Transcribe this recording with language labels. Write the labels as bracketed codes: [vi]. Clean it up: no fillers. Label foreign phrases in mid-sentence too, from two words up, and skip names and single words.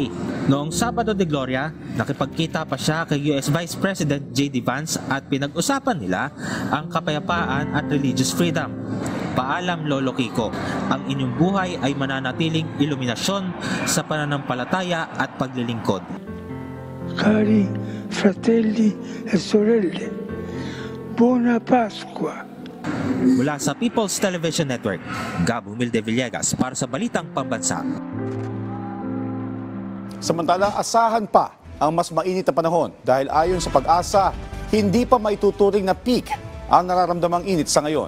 [tl] Noong Sabado de Gloria, nakipagkita pa siya kay US Vice President J.D. Vance at pinag-usapan nila ang kapayapaan at [en] religious freedom. [tl] Paalam Lolo Kiko, ang inyong buhay ay mananatiling iluminasyon sa pananampalataya at paglilingkod. [it] Cari fratelli e sorelle, buona Pasqua. [tl] Mula sa People's Television Network, Gab Humilde Villegas para sa Balitang Pambansa. Samantala, asahan pa ang mas mainit na panahon dahil ayon sa Pag-asa, hindi pa maituturing na peak ang nararamdamang init sa ngayon.